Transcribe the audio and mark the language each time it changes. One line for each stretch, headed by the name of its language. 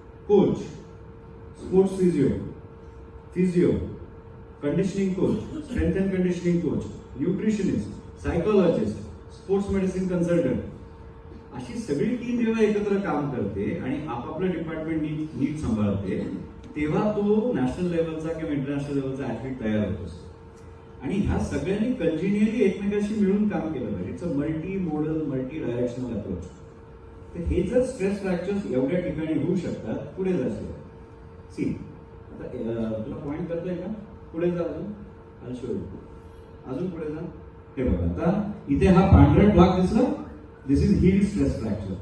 Marathi: Coach, sports physio, conditioning coach, strength and conditioning coach, nutritionist, psychologist, sports medicine consultant, अशी सगळी team जेव्हा एकत्र काम करते आणि आपापलं डिपार्टमेंट नीट सांभाळते, तेव्हा तो नॅशनल लेवलचा किंवा इंटरनॅशनल लेवलचा ऍथलीट तयार होत असतो. आणि ह्या सगळ्यांनी कंटिन्युअली एकमेकांशी मिळून काम केलं पाहिजे.
English: It's a multi modal, multi directional approach.
Marathi: तर हे जर स्ट्रेस फ्रॅक्चर्स एवढ्या ठिकाणी होऊ शकतात, पुढे जायचं. सी, आता तुला पॉइंट करतोय का? पुढे जा, अजून पुढे जा. हे बघा, आता इथे हा पांढरट भाग दिसला,
English: This is heel stress fracture.